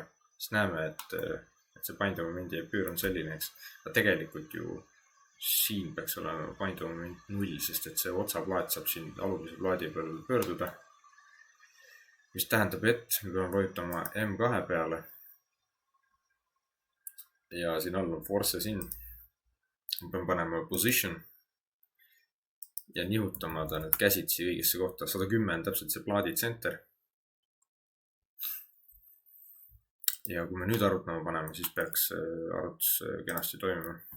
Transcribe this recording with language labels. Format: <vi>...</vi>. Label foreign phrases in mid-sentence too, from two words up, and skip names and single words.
<et>Siis näeme, et see paindumomendi pöör on selline, eks. Aga tegelikult ju siin peaks olema paindumoment 0, sest et see otsaplaat saab siin alumise plaadi peal pöörduda. Mis tähendab, et me peame vajutama M2 peale. Ja siin all on</et> <en>forces in.</en> <et>Ma pean panema position ja nihutama ta nüüd käsitsi õigesse kohta. 110 täpselt see plaadi center. Ja kui me nüüd arutama paneme, siis peaks arvutus kenasti toimima.</et>